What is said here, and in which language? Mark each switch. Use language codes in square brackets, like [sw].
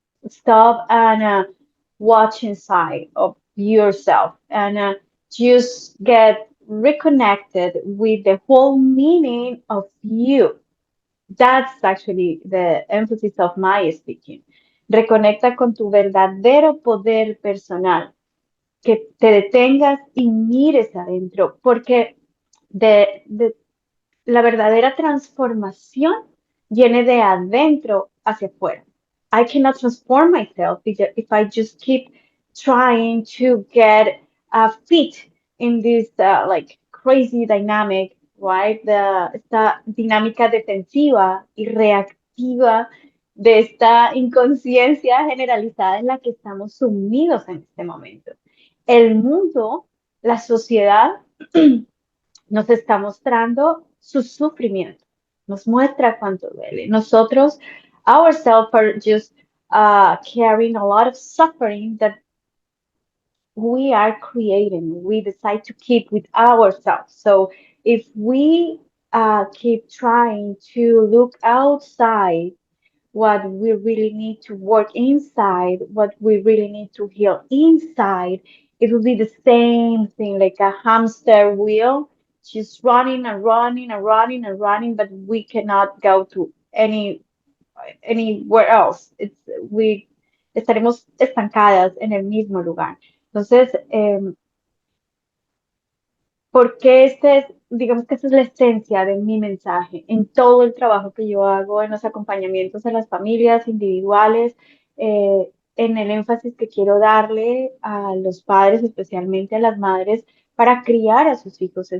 [en] Stop and watch inside of yourself and just get reconnected with the whole meaning of you. That's actually the emphasis of my speaking. [es] Reconecta con tu verdadero poder personal. Que te detengas y mires adentro, porque de la verdadera transformación viene de adentro hacia afuera. [en] I cannot transform myself if I just keep trying to get fit in this like crazy dynamic, right? [es] Esta dinámica defensiva y reactiva de esta inconsciencia generalizada en la que estamos sumidos en este momento. El mundo, la sociedad, nos está mostrando su sufrimiento, nos muestra cuánto duele. [en] Nosotros, ourselves, are just carrying a lot of suffering that we are creating. We decide to keep with ourselves. So if we keep trying to look outside what we really need to work inside, what we really need to heal inside, it will be the same thing like a hamster wheel, just running and running and running and running, but we cannot go to anywhere else. [es] We estaremos estancadas en el mismo lugar. Entonces, porque digamos que esta es la esencia de mi mensaje en todo el trabajo que yo hago en los acompañamientos a las familias individuales, en el énfasis que quiero darle a los padres, especialmente a las madres, para criar a sus hijos.